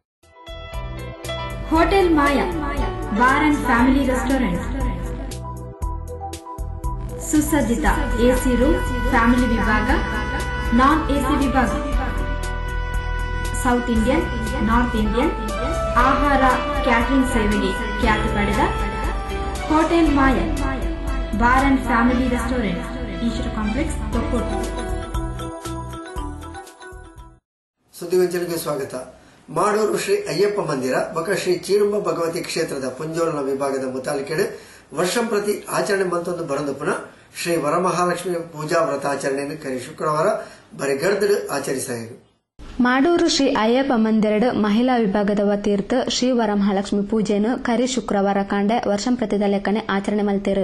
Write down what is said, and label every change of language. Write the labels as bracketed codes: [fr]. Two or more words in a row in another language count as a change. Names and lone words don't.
[kn] ಹೋಟೆಲ್ ಮಾಯಾ ಬಾರ್ ಅಂಡ್ ಫ್ಯಾಮಿಲಿ ರೆಸ್ಟೋರೆಂಟ್ ಸುಸಜ್ಜಿತ [en] AC room, [kn] ಫ್ಯಾಮಿಲಿ ವಿಭಾಗ, [en] non AC [kn] ವಿಭಾಗ, [en] South Indian, North Indian [kn] ಆಹಾರ ಕ್ಯಾಟರಿಂಗ್ ಸೇವೆಗೆ ಖ್ಯಾತಿ ಪಡೆದ ಹೋಟೆಲ್ ಮಾಯಾ ಬಾರ್ ಅಂಡ್ ಫ್ಯಾಮಿಲಿ ರೆಸ್ಟೋರೆಂಟ್, ಈಶ್ವರ ಕಾಂಪ್ಲೆಕ್ಸ್, ತೊಕ್ಕೋಟು. ಸುದ್ದಿಗೊಂಚಲಿಗೆ ಸ್ವಾಗತ. [tcy] ಮಾಡೂರು ಶ್ರೀ ಅಯ್ಯಪ್ಪ ಮಂದಿರ ಬಕ ಶ್ರೀ ಚೀರುಂಬ ಭಗವತಿ ಕ್ಷೇತ್ರದ ಪುಂಜೋಲನ ವಿಭಾಗದ ಮುತಾಲಿಕೆಡು ವರ್ಷಂ ಪ್ರತಿ ಆಚರಣೆ ಮಂತೊಂದು ಬರಂದು ಪುನಃ ಶ್ರೀ ವರಮಹಾಲಕ್ಷ್ಮಿ ಪೂಜಾ ವ್ರತಾಚರಣೆಯನ್ನು ಕರಿ ಶುಕ್ರವಾರ ಬರಿಗರ್ದಡು ಆಚರಿಸಿದರು. ಮಾಡೂರು ಶ್ರೀ ಅಯ್ಯಪ್ಪ ಮಂದಿರಡ್ ಮಹಿಳಾ ವಿಭಾಗದ ವತಿರ್ತು ಶ್ರೀ ವರಮಹಾಲಕ್ಷ್ಮಿ ಪೂಜೆಯನ್ನು ಕರಿ ಶುಕ್ರವಾರ ಕಾಂಡೆ ವರ್ಷಂ ಪ್ರತಿದ ಲೆಕ್ಕನೆ ಆಚರಣೆ ಮಲ್ತೇರು.